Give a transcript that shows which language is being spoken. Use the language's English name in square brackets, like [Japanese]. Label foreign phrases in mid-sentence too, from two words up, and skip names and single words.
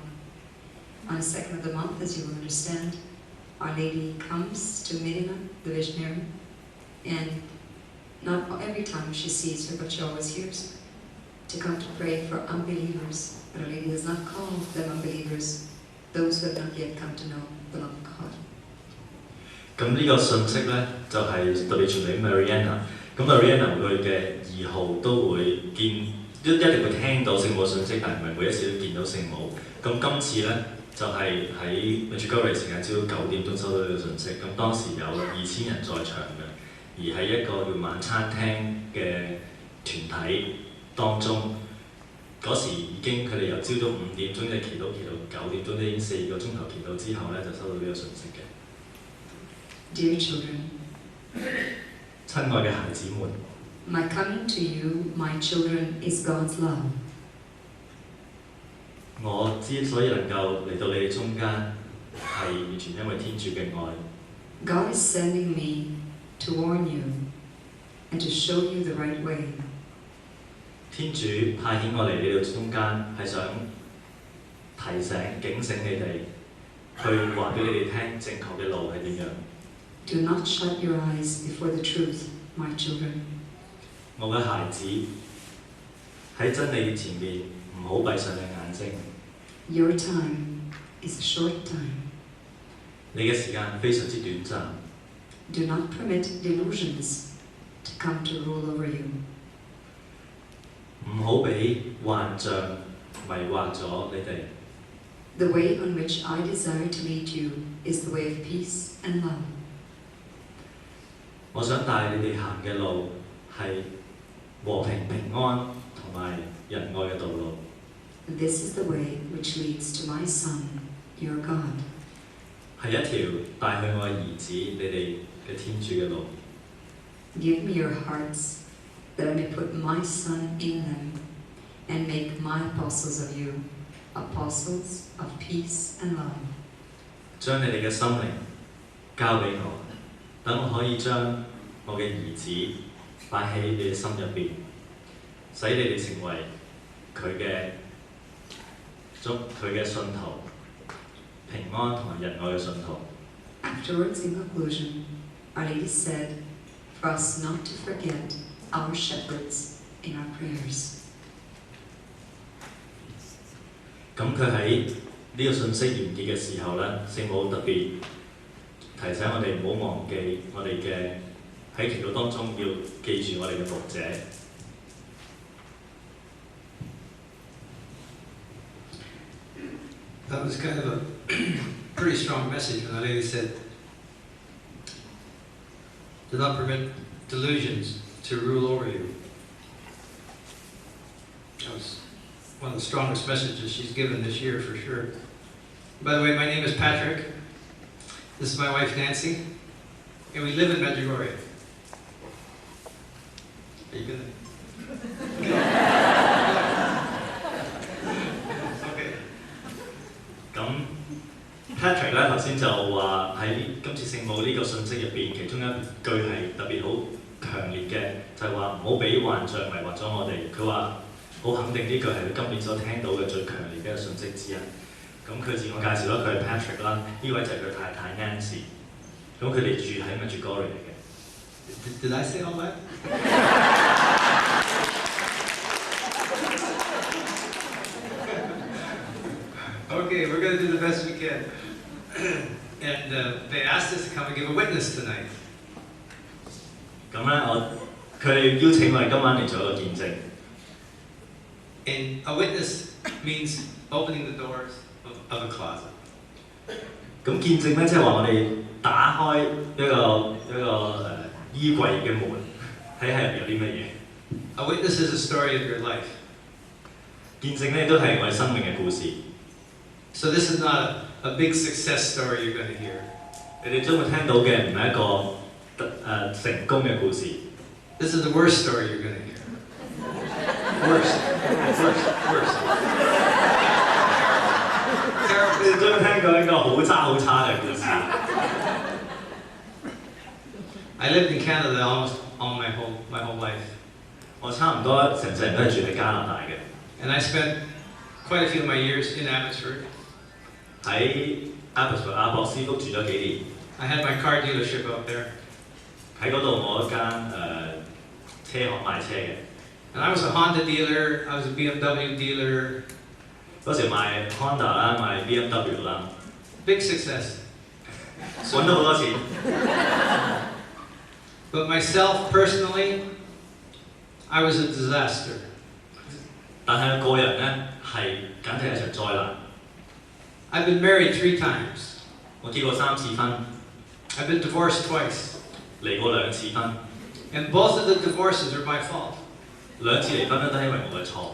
[English] On the 2nd of the month, as you will understand, Our Lady comes to Medina, the visionary, and not every time she sees her, but she always hears her, to come to pray for unbelievers. But Our Lady does not call them unbelievers, those who have not yet come to know the love of God. [Cantonese] 咁呢個信息咧就係特別傳俾 Mariana。咁 Mariana 佢嘅2號都會一定會聽到聖母信息，但係唔係每一次都見到聖母。咁今次咧就係喺 Medjugorje 時間朝早9點鐘收到呢個信息。咁當時有2000人在場嘅，而喺一個叫晚餐廳嘅團體當中，嗰時已經佢哋由朝早5點鐘就祈禱到9點鐘，已經4個鐘頭祈禱之後咧就收到呢個信息嘅。 [English] Dear children, [Cantonese] 親愛嘅孩子們， [English] my coming to you, my children, is God's love. [Cantonese] 我之所以能夠嚟到你哋中間，係完全因為天主嘅愛。 [English] God is sending me to warn you and to show you the right way. [Cantonese] 天主派遣我嚟你哋中間，係想提醒、警醒你哋，去話俾你哋聽正確嘅路係點樣。 [English] Do not shut your eyes before the truth, my children. [Cantonese] 我嘅孩子喺真理前面，唔好閉上你眼睛。 [English] Your time is a short time. [Cantonese] 你嘅時間非常之短暫。 [English] Do not permit delusions to come to rule over you. [Cantonese] 唔好俾幻象迷惑咗你哋。 [English] The way on which I desire to lead you is the way of peace and love. [Cantonese] 我想帶你哋行嘅路係和平、平安同埋仁愛嘅道路。 [English] This is the way which leads to my Son, your God. [Cantonese] 係一條帶去我嘅兒子你哋嘅天主嘅路。 [English] Give me your hearts, that I may put my Son in them, and make my apostles of you, apostles of peace and love. [Cantonese] 將你哋嘅心靈交俾我，等我可以將我嘅兒子擺喺你哋心入邊，使你哋成為佢嘅信徒，平安同埋仁愛嘅信徒。 [English] Afterwards, in conclusion, Our Lady said for us not to forget our shepherds in our prayers. [Cantonese] 咁佢喺呢個信息完結嘅時候咧，聖母特別提醒我哋唔好忘記我哋嘅喺祈禱當中要記住我哋嘅牧者。 [English] That was kind of a pretty strong message when the lady said, "Do not permit delusions to rule over you." That was one of the strongest messages she's given this year for sure. By the way, my name is Patrick. This is my wife Nancy, and we live in Medjugorje. Are you gonna? Okay. [Cantonese] 咁 Patrick 咧頭先就話喺今次聖母呢個信息入邊，其中一句係特別好強烈嘅，就係話唔好俾幻象迷惑咗我哋。佢話好肯定呢句係佢今年所聽到嘅最強烈嘅信息之一。咁佢自我介紹啦，佢係 Patrick 啦，呢位就係佢太太 Nancy。咁佢哋住喺 Medjugorje 嚟嘅。 [English] Did I say all that? Okay, we're going to do the best we can. And they asked us to come and give a witness tonight. [Cantonese] 咁咧，佢哋邀請我哋今晚嚟做一個見證。 [English] And a witness means opening the doors of a closet. [Cantonese] 咁見證咧，即係話我哋打開一個衣櫃嘅門，睇下入邊有啲乜嘢。 [English] A witness is a story of your life. [Cantonese] 見證咧都係我哋生命嘅故事。 [English] So this is not a big success story you're going to hear. [Cantonese] 你哋將會聽到嘅唔係一個成功嘅故事。 [English] This is the worst story you're going to hear. Worst. [Cantonese] 你哋將會聽過一個好差嘅故事。 [English] I lived in Canada almost all my whole life. [Cantonese] 我差唔多成世人都係住喺加拿大嘅。 [English] And I spent quite a few of my years in Abbotsford. [Cantonese] 喺阿博斯福住咗幾年。 [English] I had my car dealership out there. [Cantonese] 喺嗰度我一間車行賣車嘅。 [English] And I was a Honda dealer, I was a BMW dealer. [Cantonese] 嗰時賣 Honda 啦，賣 BMW 啦。 [English] Big success. [Cantonese] 揾到好多錢。 [English] But myself personally, I was a disaster. [Cantonese] 但係個人咧係簡直係一場災難。 [English] I've been married 3 times. [Cantonese] 我結過3次婚。 [English] I've been divorced twice. [Cantonese] 離過2次婚。 [English] And both of the divorces are my fault. [Cantonese] 2 次離婚咧都係因為我嘅錯。